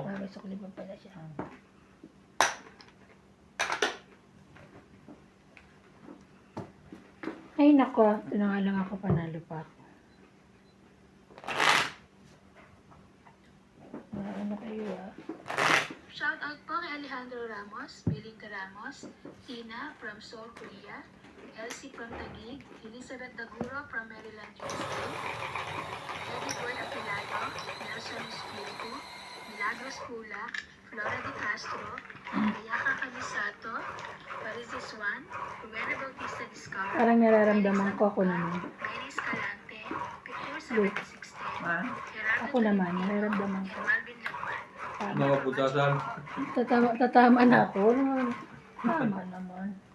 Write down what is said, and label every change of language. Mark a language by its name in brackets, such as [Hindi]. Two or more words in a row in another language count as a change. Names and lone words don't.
[Filipino] Ah, may sukli pa pala siya. Ay nako, ito na nga lang ako, panalo pa ako. Ano kayo ah? [English] Shout out [Filipino] po kay Alejandro Ramos, Belinda Ramos, Tina from Seoul, Korea, Elsie from Taguig, Elizabeth Daguro from Maryland, USA, Edward Apilado, Nelson Espiritu, Milagros Pula, Flora De Castro, Ayaka Canisato, Paris Juan, Rowena Bautista Discover, Parang nararamdaman ko ako naman. Mary Escalante, Victor [English] Wait. [Filipino] 7610, Ha? Gerardo Ako naman, Tolentino, nararamdaman ko. and Marvin Lagman. Mga putasan. Tatama na ako. Tama naman.